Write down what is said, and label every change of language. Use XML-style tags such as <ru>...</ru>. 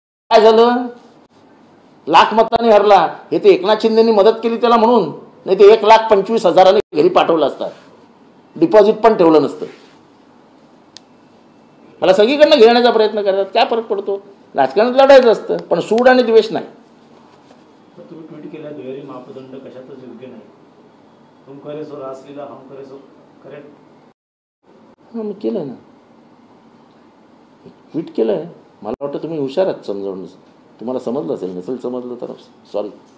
<mr>काय झालं? लाख मतांनी हरला. हे ते एकनाथ शिंदेनी मदत केली त्याला म्हणून, नाही ते 1,25,000 घरी पाठवलं असतात, डिपॉझिट पण ठेवलं नसतं. मला सगळीकडनं घेण्याचा प्रयत्न करतात. काय फरक पडतो? राजकारणात लढायचं असतं, पण सूड आणि द्वेष नाही. तुम्ही ट्विट केला दुहेरी मापदंड कशातच योग्य नाही.</mr> <hi>तुम करे सो रासलीला, हम करे सो करेक्ट.</hi> <mr>मी केलंय ना, ट्विट केलंय. मला वाटतं तुम्ही हुशार आहात समजावून. तुम्हाला समजलं असेल, नसेल समजलं तर सॉरी.</mr>